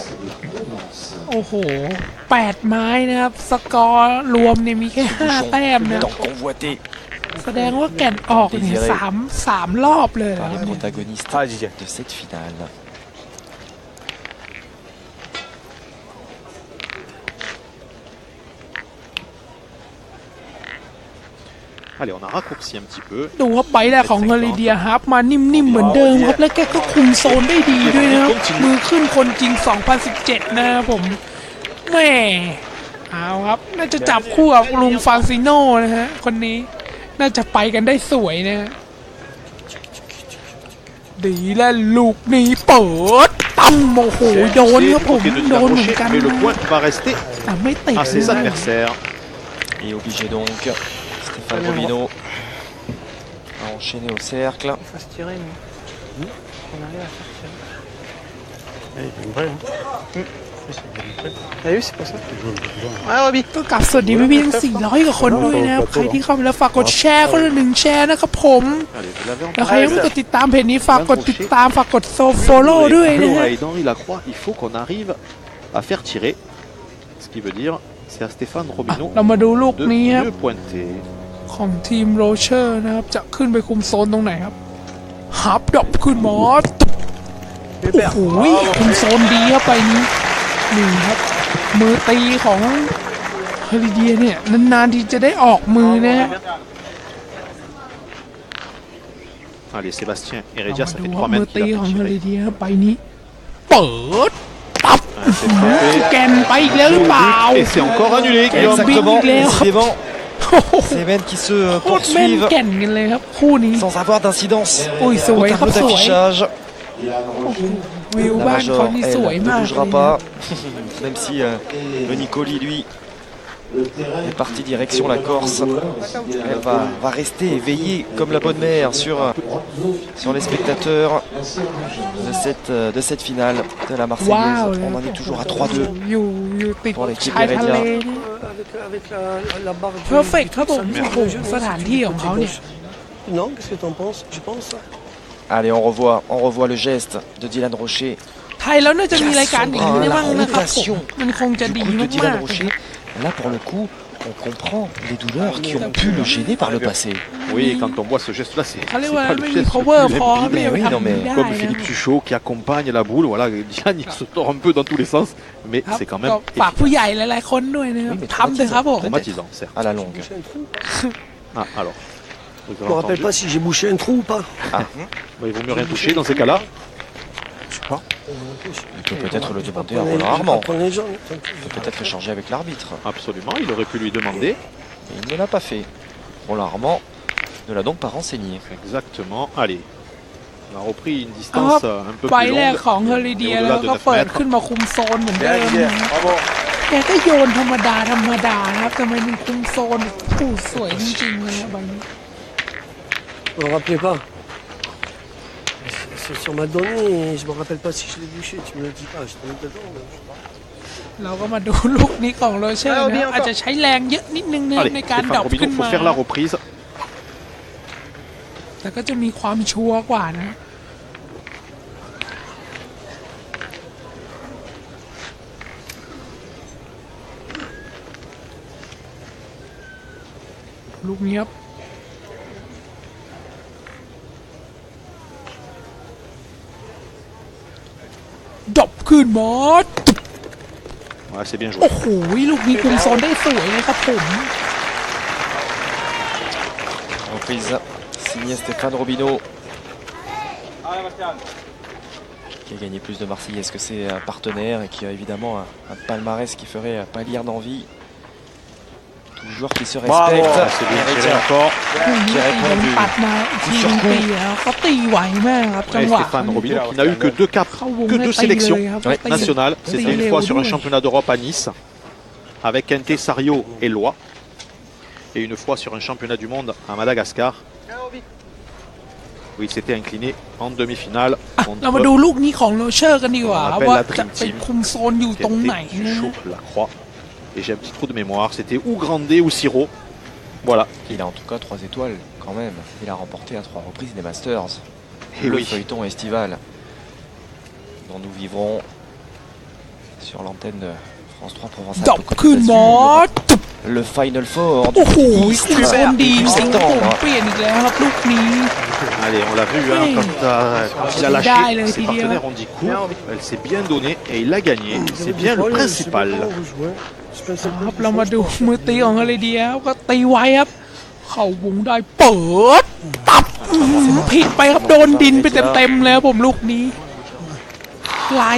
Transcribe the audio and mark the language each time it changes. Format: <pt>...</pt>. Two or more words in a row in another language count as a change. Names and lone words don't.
<th>โอ้โห8 ไม้นะครับสกอร์รวมเนี่ยมีแค่5 แต้มนะ</th> <fr>Tant convoité</fr> <th>แสดงว่าแก่นออกเนี่ยสามรอบเลยเหรอ</th> <fr>par</fr> <th>ค</th> <fr>les</fr> <th>รับเนี่ย</th> <fr>protagonistes de cette finale. Allez, on a raccourci un petit peu.</fr> <th>ดูว่าใบแรกของเฮลิเดียครับมานิ่ม ๆ เหมือนเดิมครับ และแกก็คุมโซนได้ดีด้วยนะครับ มือขึ้นคนจริง 2017 นะครับผมแหม่เอาครับน่าจะจับคู่กับลุงฟานซิโน่นะฮะคนนี้น่าจะไปกันได้สวยนะฮะดีแล้วลูกนี้เปิดตั้มโอ้โหโดนครับผม</th> <fr>Pied de</fr> <th>โด</th> <fr>Dylan</fr> <th>นเหมือน</th> <fr>Rocher,</fr> <th>กัน</th> <fr>mais le point va rester</fr> <th>แต่ไม่ติด</th> <fr>à ses</fr> <th>นะ</th> <fr>adversaires. Et obligé donc Stéphane Robino à enchaîner au cercle. Il faut se tirer, mais. On arrive à faire tirer. T'as vu, c'est pour ça. Ouais, Roby.</fr> <th>ก็กลับสวัสดีพี่ๆทั้ง400กว่าคนด้วยนะครับใครที่เข้ามาแล้วฝากกดแชร์คนละ1แชร์นะครับผม</th> <fr>Allez, vous l'avez en</fr> <th>แล้วใครยังไม่กดติดตามเพจนี้ฝากกดติดตามฝากกดโฟโล่ด้วยนะฮะ</th> <fr>Et d'Henri Lacroix, il faut qu'on arrive à faire tirer. Ce qui veut dire, c'est à Stéphane Robino</fr> <th>เรามาดูลูก</th> <fr>de</fr> <th>นี้ครับ</th> <fr>mieux pointer.</fr> <th>ของทีมโรเชอร์นะครับจะขึ้นไปคุมโซนตรงไหนครับฮับดรอปขึ้นมอสโอ้โหคุมโซนดีครับไปนี้นี่ครับมือตีของเฮลิเดียเนี่ยนานๆที่จะได้ออกมือนะฮะ</th> <fr>Allez, Sébastien</fr> <th>เรา</th> <fr>Heredia,</fr> <th>มา</th> <fr>ça</fr> <th>ดู</th> <fr>fait</fr> <th>ว่า</th> <fr>3</fr> <th>มือ</th> <fr>mètres</fr> <th>ตี</th> <fr>qu'il</fr> <th>ข</th> <fr>a</fr> <th>อง</th> <fr>fait</fr> <th>เฮ</th> <fr>tirer.</fr> <th>ลิเดียครับไปนี้เปิดตับ</th> <fr>Ah, c'est frappé.</fr> <th>แกนไปอีกแล้วหรือเปล่า</th> <fr>Et c'est encore annulé, Guillaume. Exactement, Big Léo. décidément,</fr> <th>โอ้โห</th> <fr>ces men qui se</fr> <th>โคตรแม่น</th> <fr>poursuivent</fr> <th>แก่นกันเลยครับคู่นี้</th> <fr>sans avoir d'incidence</fr> <th>โอ้ยส</th> <fr>au</fr> <th>วยครับ</th> <fr>tableau</fr> <th>สวย</th> <fr>d'affichage.</fr> <th>วิว</th> <fr>La</fr> <th>บ้านเขา</th> <fr>Major,</fr> <th>นี่</th> <fr>elle,</fr> <th>สวย</th> <fr>ne</fr> <th>มาก</th> <fr>bougera</fr> <th>เลย</th> <fr>pas, même si le Nicoli, lui, est parti direction la Corse. Elle va rester et veiller comme la bonne mère sur les spectateurs de cette finale de la</fr> <th>ว้าว</th> <fr>Marseillaise.</fr> <th>เลย</th> <fr>On en est toujours à 3-2.</fr> <th>อยู่ติด</th> <fr>pour l'équipe</fr> <th>ชายทะเล</th> <fr>Heredia.</fr> <th>นี่</th> <fr>Avec la barre.</fr> <th>เพอร์เฟกครับผมโอ้โหสถานที่ของเขาเนี่ย</th> <fr>Non, qu'est-ce que t'en penses? Tu penses ça? Allez, on revoit le geste de Dylan Rocher.</fr> <th>ไทยแล้วน่าจะมีรายการอย่างนี้ได้บ้างนะครับผม มันคงจะ</th> <fr>Du</fr> <th>ดี</th> <fr>coup, de</fr> <th>มา</th> <fr>Dylan</fr> <th>ก</th> <fr>Rocher. Là, pour le coup, on comprend les douleurs qui ont pu le gêner par le passé. Oui, quand on voit ce geste-là, c'est</fr> <th>ๆเขาเรียก</th> <fr>c'est</fr> <th>ว่า</th> <fr>pas le</fr> <th>ไม่มี</th> <fr>geste le</fr> <th>power</th> <fr>plus</fr> <th>พอครับ</th> <fr>limpide.</fr> <th>ไม่ได้</th> <fr>oui,</fr> <th>ทำ</th> <fr>non, mais</fr> <th>ได้</th> <fr>Comme</fr> <th>นะ</th> <fr>Philippe Suchot qui accompagne la boule, voilà, Diane il se tord un peu dans tous les sens, mais</fr> <th>ครับ</th> <fr>c'est quand</fr> <th>ก็</th> <fr>même</fr> <th>ฝากผู้ใหญ่หลายๆคนด้วยนะครับ</th> <fr>Oui, mais</fr> <th>ทำเถอะครับผม</th> <fr>traumatisant, certes. À la longue. Boucher un trou? Ah, alors. Vous Je avez me rappelle entendu pas si j'ai bouché un trou ou pas. Bah, il vaut mieux rien toucher dans ces cas-là. Il peut peut-être le demander à Roland Armand. Prendre les gens. Il peut peut-être échanger avec l'arbitre. Absolument, il aurait pu lui demander. Mais il ne l'a pas fait. Roland Armand ne l'a donc pas renseigné. Exactement. Allez. On a repris une distance un peu</fr> <th>ไฟ</th> <fr>plus</fr> <th>แรก</th> <fr>longue.</fr> <th>ของเฮลิเดีย</th> <fr>Et</fr> <th>แล้ว</th> <fr>au-delà de</fr> <th>ก็</th> <fr>9</fr> <th>เปิด</th> <fr>mètres.</fr> <th>ขึ้นมาคุมโซนเหมือนเดิมแกก็โยนธรรมดานะครับทำไมมันคุมโซนผู้สวยจริงๆเลยนะบางนี้</th> <fr>Je me rappelais pas. C'est sur ma donnée, je me rappelle pas si je l'ai bouché. Tu me le dis pas, je te mets dedans.</fr> <th>เราก็มาดูลูกนี้ของโรเชอร์นะอาจจะใช้แรงเยอะนิดนึงนะ</th> <fr>Allez,</fr> <th>ในการดรอ</th> <fr>Stéphane</fr> <th>ปขึ้น</th> <fr>Robino, il</fr> <th>มา</th> <fr>faut faire la reprise.</fr> <th>แต่ก็จะมีความชัวร์กว่านะลูกนี้ครับดรอปขึ้นมา</th> <fr>Ouais, c'est bien joué.</fr> <th>โอ้โหลูกนี้คุมโซนได้สวยเลยครับผม</th> <fr>Reprise signée Stéphane Robino. Qui a gagné plus de Marseillaises que ses partenaires et qui a évidemment un palmarès qui ferait pâlir d'envie. Tout joueur qui se respecte. Ah, c'est bien tiré encore. qui répond</fr> <th>มัน</th> <fr>du</fr> <th>ปัดมาอีกทีนึงตีแล้วเขาตีไหวมากครับจัง</th> <fr>Et</fr> <th>หวะ</th> <fr>Stéphane Robino qui n'a eu que deux caps,</fr> <th>เข้าวง</th> <fr>que</fr> <th>ได้</th> <fr>deux</fr> <th>ตีเลย</th> <fr>sélections</fr> <th>ครับ</th> <fr>Ouais,</fr> <th>ตี</th> <fr>nationales. C'était une fois sur un championnat d'Europe à Nice avec Quintet, Sario et Lois. Et une fois sur un championnat du monde à Madagascar. Où il s'était incliné en demi-finale</fr> <th>เรามาดู</th> <fr>contre</fr> <th>ลูกนี้ของโรเชอร์กันดีกว่า</th> <fr>On appelle</fr> <th>ว่า</th> <fr>la Dream</fr> <th>จะไป</th> <fr>Team.</fr> <th>คุมโซนอยู่ตรงไหน</th> <fr>Quintet,</fr> <th>นะ</th> <fr>Suchot, Lacroix. Et j'ai un petit trou de mémoire, c'était ou Grandet ou Siro. Voilà. Il a en tout cas 3 étoiles quand même. Il a remporté à 3 reprises les Masters. Et le oui. feuilleton estival dont nous vivrons sur l'antenne de France 3 Provence</fr> <th>ดรอป</th> <fr>Alpes Côte</fr> <th>ขึ้นมา</th> <fr>d'Azur. Le</fr> <en>Final Four</en> <th>โอ้</th> <fr>du</fr> <th>โห</th> <fr>tennis</fr> <th>คุมโซนดี</th> <fr>début</fr> <th>สิงคโปร์</th> <fr>septembre.</fr> <th>เปลี่ยนอีกแล้วครับลูกนี้</th> <fr>Allez, on l'a vu, hein, Oui. quand il a lâché, Dalle, ses Didier. partenaires ont dit court, elle s'est bien donnée et il a gagné. C'est bien le principal.</fr> <th>ครับเรามาดูมือตีของเฮลิเดียครับก็ตีไว้ครับ เข้าวงได้เปิดตับผิดไปครับโดนดินไปเต็มๆเลยครับผมลูกนี้ลายไม่ตรงนะครับน้ำหนักก็ไม่ใช่นะฮะ</th>